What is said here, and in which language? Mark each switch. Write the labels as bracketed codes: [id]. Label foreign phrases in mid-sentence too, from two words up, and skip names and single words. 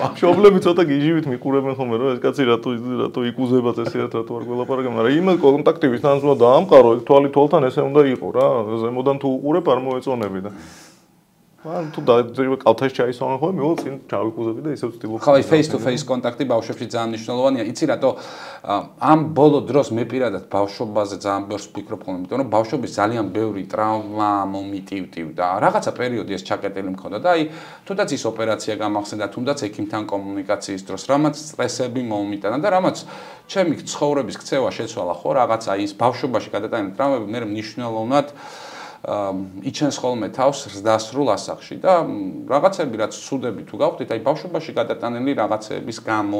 [ka] მშობლები ცოტა გიჟივით მიყურებენ ხოლმე რომ ეს კაცი რატო იკუზებათ ესეათ რატო არ გველაპარაკებ, მაგრამ იმ კონტაქტივით თან უნდა დაამყარო, ეგ თვალი თვალთან ესე უნდა იყო რა. ზემოდან თუ უყურებ არ მოეწონები და ან თუ დაიწყება კალთაში ჩაისვამენ ხოლმე, მე წინ ჩავიკუზები და ისევ ვცდილობ. ხო, [en] face to face [ka] კონტაქტი ბავშვებში ძალიან მნიშვნელოვანია. იცი რატო ამ ბოლო დროს მე პირადად ბავშვობაზე ძალიან ბევრს ვფიქრობ ხოლმე, იმიტომ რომ ბავშვობის ძალიან ბევრი ტრავმა მომიტივდა. რაღაცა პერიოდი ეს ჩაკეტილი მქონდა და აი თუნდაც ის ოპერაცია გამახსენდა, თუნდაც ექიმთან კომუნიკაციის დროს, რამაც სტრესები მომიტანა და რამაც ჩემი ცხოვრების ქცევა შეცვალა ხო, რაღაცა ის ბავშვობაში გადატანილი ტრავმები მე მნიშვნელოვნად იჩენს ხოლმე თავს ზრდასრულ ასახში და რაღაცები რაც ცუდები თუ გავხდით, აი ბავშვობაში გადატანილი რაღაცების გამო